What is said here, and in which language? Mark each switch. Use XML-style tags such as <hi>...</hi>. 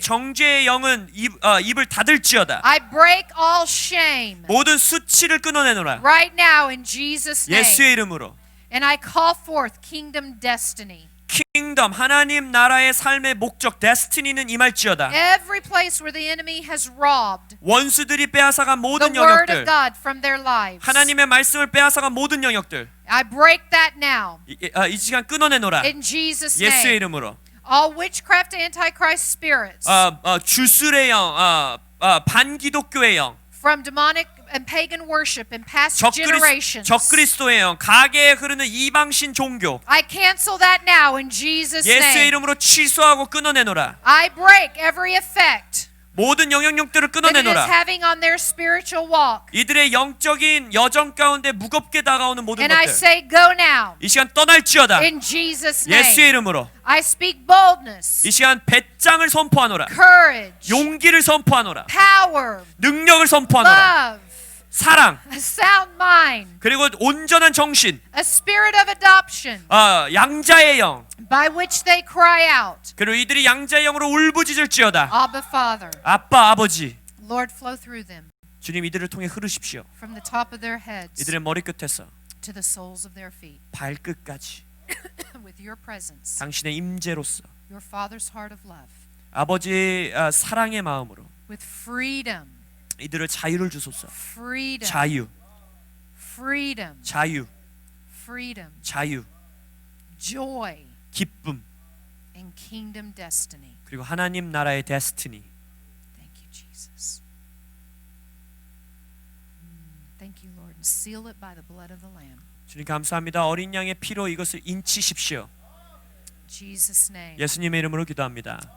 <ko>정죄의 영은 입을 닫을지어다.</ko> <en>I break all shame</en> <ko>모든 수치를 끊어내노라.</ko> <en>right now in Jesus' name.</en> <ko>예수의 이름으로.</ko> <en>And I call forth kingdom destiny.</en> <ko>킹덤 하나님 나라의 삶의 목적 데스티니는 임할지어다.</ko> <en>Every place where the enemy has robbed</en> <ko>원수들이 빼앗아간</ko> <en>the</en> <ko>모든</ko> <en>word</en> <ko>영역들,</ko> <en>of God from their lives,</en> <ko>하나님의 말씀을 빼앗아간 모든 영역들,</ko> <en>I break that now</en> <ko>이 시간 끊어내노라.</ko> <en>in Jesus'</en> <ko>예수의</ko> <en>name.</en> <ko>이름으로.</ko> <en>All witchcraft, antichrist spirits</en> <ko>주술의 영, 반기독교의 영,</ko> <en>from demonic and pagan worship in past generations,</en> <ko>적그리스도의 영, 가게에 흐르는 이방신 종교,</ko> <en>I cancel that now in Jesus'</en> <ko>예수의</ko> <en>name.</en> <ko>이름으로 취소하고 끊어내노라.</ko> <en>I break every effect</en> <ko>모든 영향력들을</ko> <en>that it is</en> <ko>끊어내노라.</ko> <en>having on their spiritual walk.</en> <ko>이들의 영적인 여정 가운데 무겁게 다가오는 모든</ko> <en>And I</en> <ko>것들</ko> <en>say, go now.</en> <ko>이 시간 떠날지어다.</ko> <en>In Jesus'</en> <ko>예수의</ko> <en>name.</en> <ko>이름으로</ko> <en>I speak boldness,</en> <ko>이 시간 배짱을 선포하노라.</ko> <en>courage,</en> <ko>용기를 선포하노라.</ko> <en>power,</en> <ko>능력을 선포하노라.</ko> <en>love,</en> <ko>사랑</ko> <en>a sound mind,</en> <ko>그리고 온전한 정신,</ko> <en>a spirit of adoption</en> <ko>양자의 영.</ko> <en>by which they cry out,</en> <ko>그리고 이들이 양자의 영으로 울부짖을지어다.</ko> <en>Abba, Father.</en> <ko>아빠 아버지</ko> <en>Lord, flow through them</en> <ko>주님 이들을 통해 흐르십시오.</ko> <en>from the top of their heads</en> <ko>이들의 머리끝에서</ko> <en>to the soles of their feet</en> <ko>발끝까지</ko> <en>with your presence,</en> <ko>당신의 임재로서</ko> <en>your Father's heart of love,</en> <ko>아버지의 사랑의 마음으로</ko> <en>with freedom,</en> <ko>이들을 자유를 주소서.</ko> <en>freedom,</en> <ko>자유,</ko> <en>freedom,</en> <ko>자유,</ko> <en>freedom,</en> <ko>자유,</ko> <en>joy,</en> <ko>기쁨</ko> <en>and kingdom destiny.</en> <ko>그리고 하나님 나라의 데스티니.</ko> <en>Thank you, Jesus. Thank you, Lord. And seal it by the blood of the Lamb.</en> <ko>주님 감사합니다. 어린 양의 피로 이것을 인치십시오. In Jesus' name. 예수님의 이름으로 기도합니다.</ko>